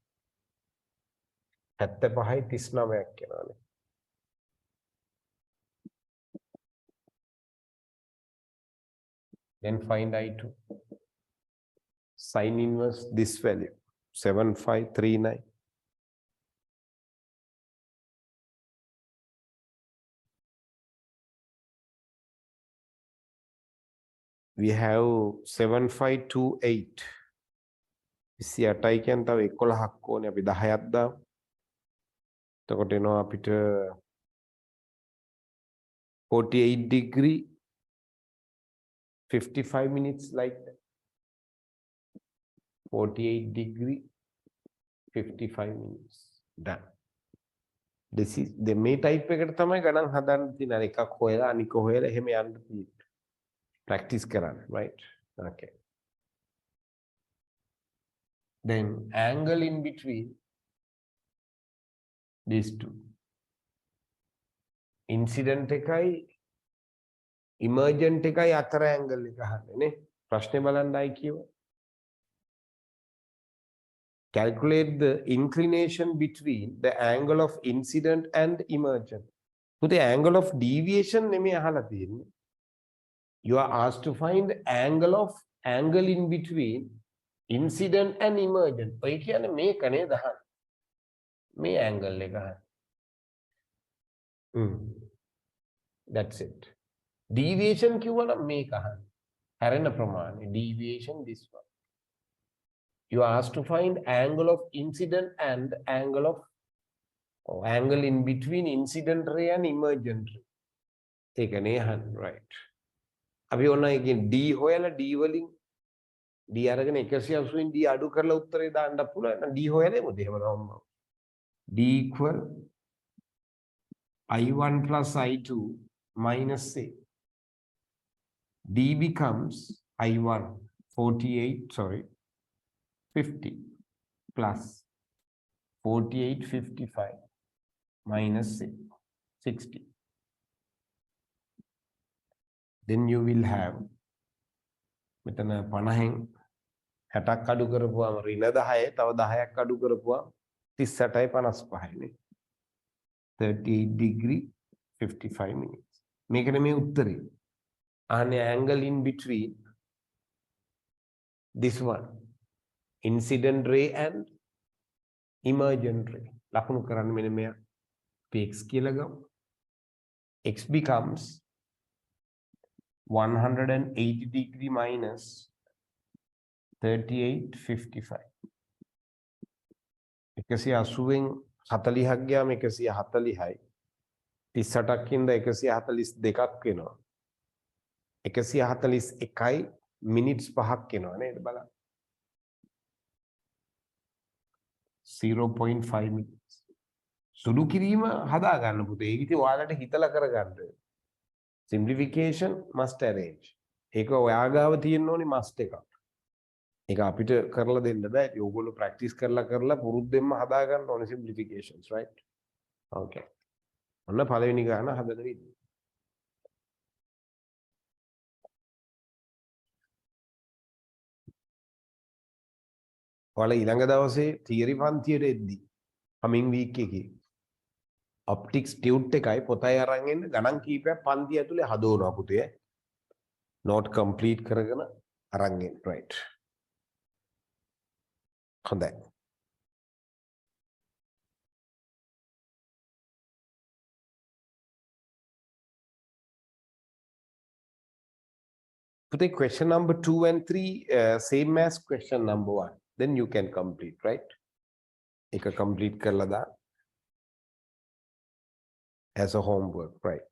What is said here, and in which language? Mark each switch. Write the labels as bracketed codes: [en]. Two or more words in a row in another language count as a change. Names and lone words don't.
[si] 75යි 39ක් එනවානේ. [en] Then find I2. Sin inverse this value 7539. We have 7528. [si] 28යි කියන්නේ තව 11ක් ඕනේ අපි 10ක් දාමු. එතකොට එනවා අපිට [en] 48 degree 55 minutes like that. 48 degree 55 minutes. Done. This is the [si] මේ type එකට තමයි ගණන් හදන්න තියෙන. අර එකක් හොයලා අනික හොයලා එහෙම යන්න තියෙන්නේ. Practice කරන්න, [en] right? Okay. Then angle in between these two. [si] Incident එකයි emergent එකයි අතර angle එක අහන්නේ නේ. ප්‍රශ්නේ බලන්නයි කියුවා. [en] Calculate the inclination between the angle of incident and emergent. So the angle of deviation [si] නෙමෙයි අහලා තියෙන්නේ. [en] You are asked to find the angle in between incident and emergent. [si] ඔය කියන්නේ මේක නේද අහන්නේ. මේ angle එක අහන්නේ. [en] That's it. [si] Deviation කිව්වනම් මේක අහන්නේ. හැරෙන ප්‍රමාණය. [en] Deviation this one. You are asked to find angle of incident and angle in between incident ray and emergent ray. Take an A-hand, right. [si] අපි ඔන්න again D හොයලා D වලින් D අරගෙන 180 D අඩු කරලා උත්තරේ දාන්න පුළුවන්. D හොයලෙමුද එහෙම නම. [en] D equal I1 plus I2 minus A. D becomes I1 50 plus 4855 minus 60. Then you will have [si] මෙතන 50න් 60ක් අඩු කරපුවාම ඍණ 10 තව 10ක් අඩු කරපුවාම 38යි 55යි නේ. [en] 38 degree 55 minutes. [si] මේකනේ මේ උත්තරේ. අහන්නේ [en] angle in between this one. Incident ray and emergent ray. [si] ලකුණු කරන්න මෙන්න මෙයා. X කියලා ගමු. [en] X becomes 180 degree minus 3855. [si] 180න් 40ක් ගියාම 140යි. 38ක් ඉඳ 142ක් වෙනවා. 141යි මිනිත්ස් 5ක් වෙනවා නේද බලන්න. [en] 0.5 minutes. [si] සුළු කිරීම හදා ගන්න පුතේ. ඒක ඉතින් ඔයාලට හිතලා කරගන්න. [en] Simplification must arrange. [si] ඒක ඔයා ගාව තියෙන්න ඕනේ must එකක්. ඒක අපිට කරලා දෙන්න බෑ. ඕගොල්ලෝ practice කරලා පුරුද්දෙන්ම හදා ගන්න ඕනේ simplifications, right? Okay. ඔන්න පළවෙනි ගාන හදන විදිහ. ඔයාලා ඊළඟ දවසේ theory පන්තියට එද්දි [en] coming week [si] එකේ [en] optics tute [si] එකයි පොතයි අරන් එන්න ගණන් කීපයක් පන්ති ඇතුලේ හදවනවා පුතේ. [en] note complete [si] කරගෙන අරන් එන්න, right? හොඳයි. [en] Put a question number 2 and 3 same as question number 1. Then you can complete, right? [si] Eka complete karla da [en] as a homework, right?